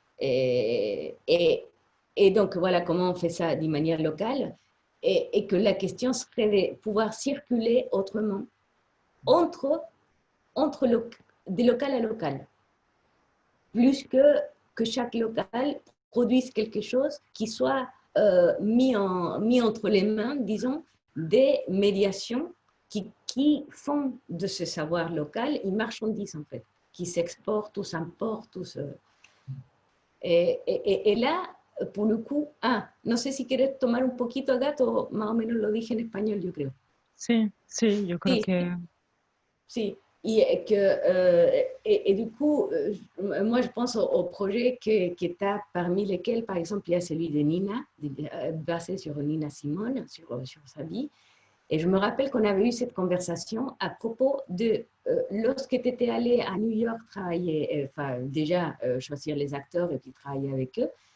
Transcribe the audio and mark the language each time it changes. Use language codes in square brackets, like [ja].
[fr] Et, et, et donc voilà comment on fait ça d'une manière locale et que la question serait de pouvoir circuler autrement entre de local à local, plus que chaque local produise quelque chose qui soit mis entre les mains, disons, des médiations qui font de ce savoir local une marchandise, en fait, qui s'exporte ou s'importe. Et là, [es] por le coup, no sé si quieres tomar un poquito, Gato, más o menos lo dije en español, yo creo. Sí, sí, yo creo Sí, que sí. [fr] Et du coup, moi, je pense au projet qui est parmi lesquels, par exemple, il y a celui de Nina, basé sur Nina Simone, sur sa vie. Et je me rappelle qu'on avait eu cette conversation à propos de lorsque tu étais allé à New York travailler, enfin, déjà choisir les acteurs et puis travailler avec eux.